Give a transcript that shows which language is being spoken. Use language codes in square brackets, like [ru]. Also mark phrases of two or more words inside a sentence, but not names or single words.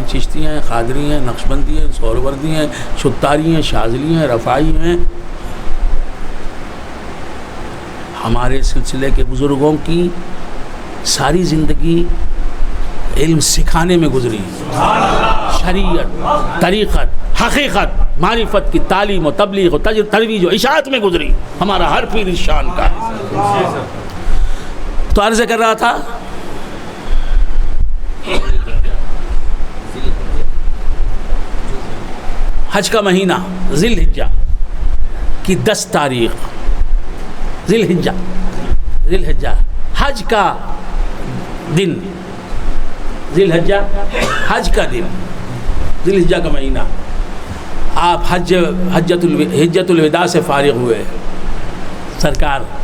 [ur] چشتی ہیں، قادری ہیں، نقشبندی ہیں، سہروردی ہیں، شتاری ہیں، شاذلی ہیں، رفاعی ہیں. ہمارے سلسلے کے بزرگوں کی ساری زندگی علم سکھانے میں گزری. شریعت، طریقت، حقیقت، معرفت کی تعلیم و تبلیغ و ترویج و اشاعت میں گزری. ہمارا ہر پیر اس شان کا ہے. تو عرض کر رہا تھا حج کا مہینہ ذی الحجہ کی 10 تاریخ، ذی الحجہ حج کا دن ذی الحجہ حج کا دن، ذی الحجہ کا مہینہ، آپ حجۃ الوداع سے فارغ ہوئے، سرکار